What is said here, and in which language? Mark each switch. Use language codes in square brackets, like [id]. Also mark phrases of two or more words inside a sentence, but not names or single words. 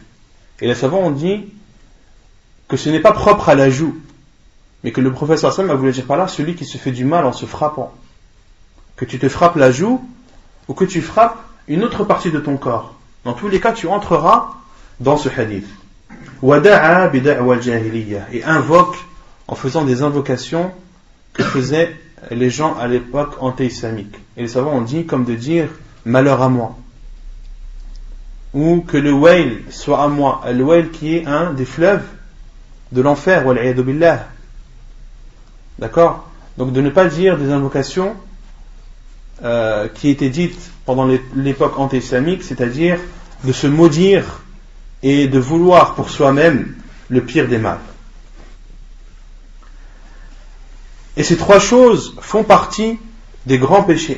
[fr] Et les savants ont dit que ce n'est pas propre à la joue, mais que le prophète [ar] صلى الله عليه وسلم [fr] a voulu dire par là celui qui se fait du mal en se frappant. Que tu te frappes la joue ou que tu frappes une autre partie de ton corps. Dans tous les cas, tu entreras dans ce hadith. [ar] ودعا بدعوى الجاهلية, [fr] et invoque en faisant des invocations que faisaient les gens à l'époque anté-islamique. Et les savants ont dit comme de dire malheur à moi, ou que le Wail soit à moi, le Wail qui est un des fleuves de l'enfer, [ar] والعياذ بالله. [fr] D'accord? Donc de ne pas dire des invocations qui étaient dites pendant l'époque anté-islamique, c'est-à-dire de se maudire et de vouloir pour soi-même le pire des mal. Et ces trois choses font partie des grands péchés.